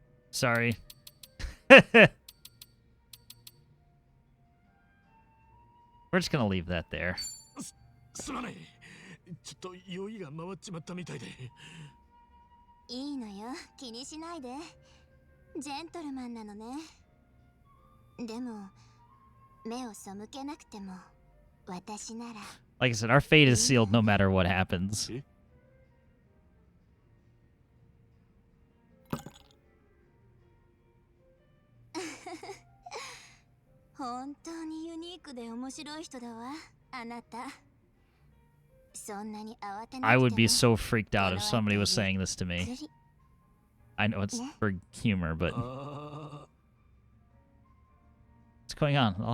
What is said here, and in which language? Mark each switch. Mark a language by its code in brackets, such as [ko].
[en] Sorry. We're just gonna leave that there. [ja] すまない。ちょっと酔いが回っちまったみたいで。いいのよ、気にしないで。ジェントルマンなのね。でも、目を背けなくても、私なら。 [en] Like I said, our fate is sealed no matter what happens. [ja] 本当にユニークで面白い人だわ、あなた。そんなに慌てなくても。 [en] I would be so freaked out if somebody was saying this to me. I know it's for humor, but it's What's going on?